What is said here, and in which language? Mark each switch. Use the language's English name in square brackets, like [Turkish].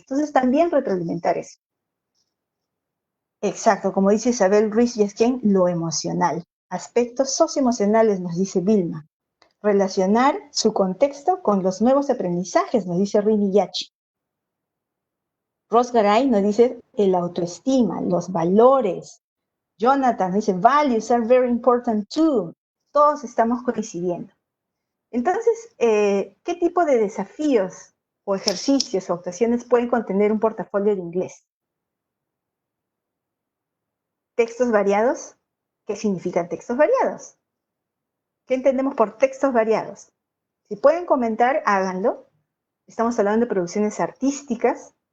[Spanish] Entonces, también retroalimentar eso. Exacto, como dice Isabel Ruiz Yesquén, lo emocional. Aspectos socioemocionales, nos dice Vilma. Relacionar su contexto con los nuevos aprendizajes, nos dice Rini Yachi. Ros Garay nos dice el autoestima, los valores. [English] Jonathan dice, values are very important too. [Spanish] Todos estamos coincidiendo. Entonces, ¿qué tipo de desafíos o ejercicios o actuaciones pueden contener un portafolio de inglés? ¿Textos variados? ¿Qué significan textos variados? ¿Qué entendemos por textos variados? Si pueden comentar, háganlo. Estamos hablando de producciones artísticas,